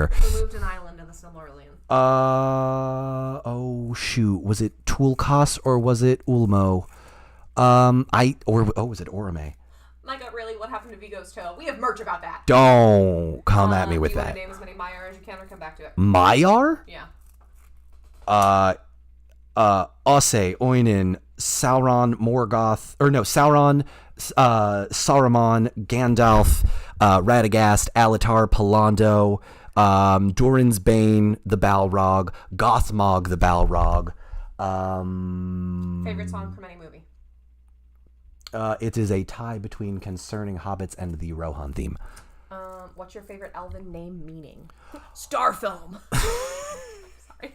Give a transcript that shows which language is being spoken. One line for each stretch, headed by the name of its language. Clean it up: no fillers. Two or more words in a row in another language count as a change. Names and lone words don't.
English: Who moved an island in the Silmarillion? Oh shoot, was it Tulkas or was it Ulmo? Was it Orome? My God, really? What happened to Vigo's toe? We have merch about that. Don't come at me with you that. Want to name as many Maiar as you can, or come back to it. Maiar? Yeah. Osse, Oinin, Sauron, Morgoth, Sauron, Saruman, Gandalf, Radagast, Alatar, Palando, Durin's Bane, the Balrog, Gothmog, the Balrog. Favorite song from any movie? It is a tie between Concerning Hobbits and the Rohan theme. What's your favorite elven name meaning? Starfilm. Sorry.